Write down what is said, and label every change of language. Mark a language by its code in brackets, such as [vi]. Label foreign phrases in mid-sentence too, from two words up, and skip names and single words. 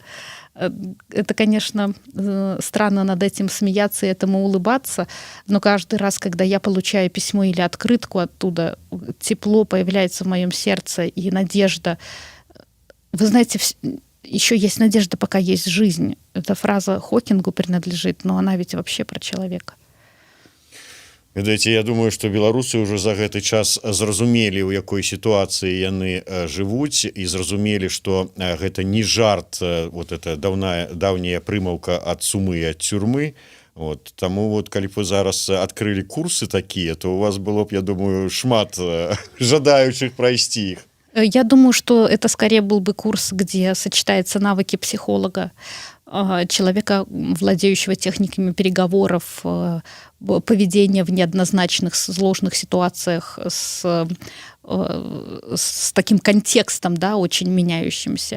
[ru] Это, конечно, странно над этим смеяться и этому улыбаться, но каждый раз, когда я получаю письмо или открытку оттуда, тепло появляется в моем сердце и надежда. Вы знаете, еще есть надежда, пока есть жизнь. Эта фраза Хокингу принадлежит, но она ведь вообще про человека. [be] Ведаеце, я думаю, што беларусы ўжо за гэты час зразумелі, у якой сітуацыі яны жывуць, і зразумелі, што гэта не жарт, [ru] вот эта [be] даўняя прымаўка ад сумы і ад цюрмы. Вот, таму вот, калі б вы зараз адкрылі курсы такія, то у вас было б, я думаю, шмат жадаючых прайсці іх. [ru] Я думаю, что это скорее был бы курс, где сочетаются навыки психолога, человека, владеющего техниками переговоров, поведения в неоднозначных, сложных ситуациях с таким контекстом, да, очень меняющимся.